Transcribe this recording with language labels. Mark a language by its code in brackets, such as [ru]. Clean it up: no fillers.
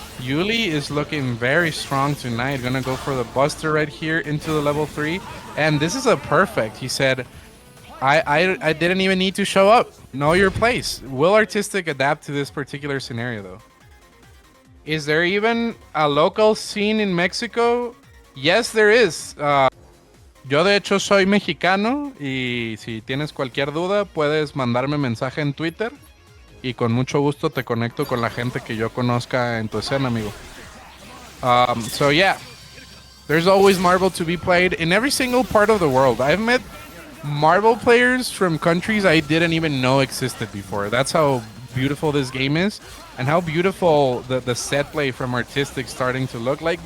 [en] Yuli is looking very strong tonight. Gonna go for the Buster right here into the level 3. And this is a perfect. He said, I didn't even need to show up. Know your place. Will Artiztikk adapt to this particular scenario, though? Is there even a local scene in Mexico? Yes, there is. [es] Yo de hecho soy mexicano y si tienes cualquier duda puedes mandarme mensaje en Twitter y con mucho gusto te conecto con la gente que yo conozca en tu escena, amigo. [en] So yeah, there's always Marvel to be played in every single part of the world. I've met Marvel players from countries I didn't even know existed before. That's how beautiful this game is and how beautiful the set play from Artiztikk starting to look like.